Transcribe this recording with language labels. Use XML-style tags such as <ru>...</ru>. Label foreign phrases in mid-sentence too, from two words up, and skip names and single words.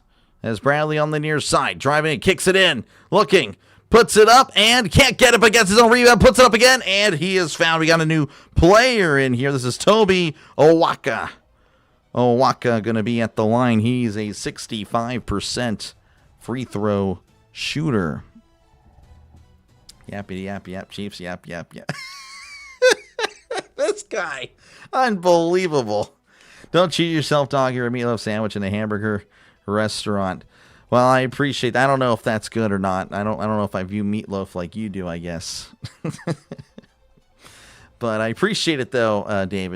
<en>As Bradley on the near side, driving it, kicks it in, looking. Puts it up and can't get it, but gets his own rebound. Puts it up again, and he is found. We got a new player in here. This is Toby Owaka. Owaka going to be at the line. He's a 65% free throw shooter. Yappity yap yap, Chiefs yap yap yap. This guy, unbelievable. Don't cheat yourself, dog. You're a meatloaf sandwich in a hamburger restaurant. Well, I appreciate that. I don't know if that's good or not. I don't know if I view meatloaf like you do, I guess. But I appreciate it, though, David.</en>